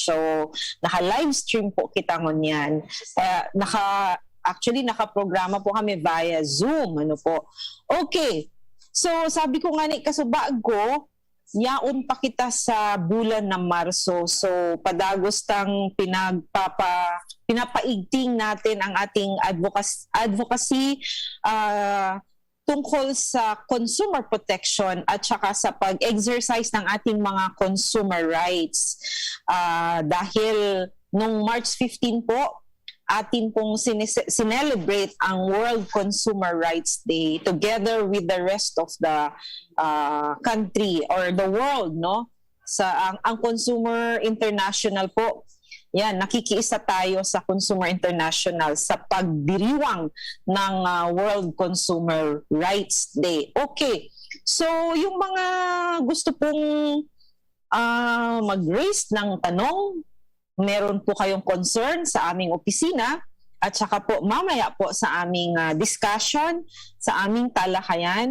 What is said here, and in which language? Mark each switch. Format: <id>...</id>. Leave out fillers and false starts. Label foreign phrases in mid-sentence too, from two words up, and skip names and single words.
<bik>So naka-live stream po kita ngunyan. Actually, nakaprograma po kami</bik> <en>via Zoom.</en> <bik>Ano po? Okay. So, sabi ko nga ni kasubago, yaon pa kita sa bulan ng Marso.</bik> <tl>So, padagos tang pinapaigting natin ang ating advocacy tungkol sa</tl> <en>consumer protection</en> <tl>at saka sa pag-exercise ng ating mga</tl> <en>consumer rights.</en> <tl>Dahil nung March 15 po, atin pong sinelebrate ang World Consumer Rights Day</tl> <en>together with the rest of the country or the world,</en> <tl>no? Sa ang Consumer International po. Yan, nakikiisa tayo sa Consumer International sa pagdiriwang ng World Consumer Rights Day. Okay. So, yung mga gusto pong mag-raise ng tanong, meron po kayong concern sa aming opisina at saka po mamaya po sa aming discussion, sa aming talakayan.</tl>